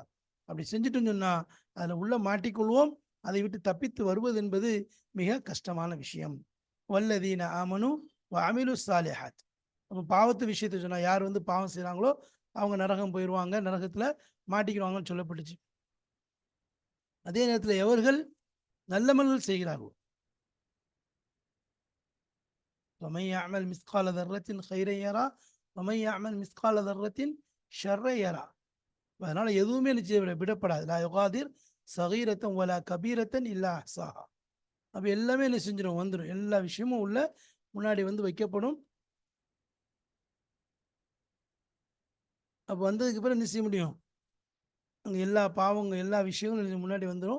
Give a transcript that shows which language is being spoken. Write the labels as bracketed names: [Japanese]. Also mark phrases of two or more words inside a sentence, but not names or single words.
[Tamil] அப்படி செஞ்சுட்டுன்னு சொன்னால் அதில் உள்ள மாட்டிக்கொள்வோம். அதை விட்டு தப்பித்து வருவது என்பது மிக கஷ்டமான விஷயம். [Arabic] والذين آمنوا وعملوا الصالحات. [Tamil] அப்போ பாவத்து விஷயத்தை சொன்னால் யார் வந்து பாவம் செய்கிறாங்களோ அவங்க நரகம் போயிடுவாங்க, நரகத்தில் மாட்டிக்கிடுவாங்கன்னு சொல்லப்பட்டுச்சு. அதே நேரத்தில் எவர்கள் நல்லமல்கள் செய்கிறார்களோ, [Arabic] ومن يعمل مثقال ذرة خيرا يرى ومن يعمل مثقال ذرة شرا يرى. [Tamil] அதனால எதுவுமே நிச்சயம் விடப்படாது. [Arabic] لا يغادر صغيرة ولا كبيرة إلا أحصاها. [Tamil] அப்போ எல்லாமே என்ன செஞ்சிடும், வந்துடும். எல்லா விஷயமும் உள்ள முன்னாடி வந்து வைக்கப்படும். அப்போ வந்ததுக்கு பிறகு என்ன செய்ய முடியும், அங்கே எல்லா பாவங்கள் எல்லா விஷயங்களும் முன்னாடி வந்துடும்.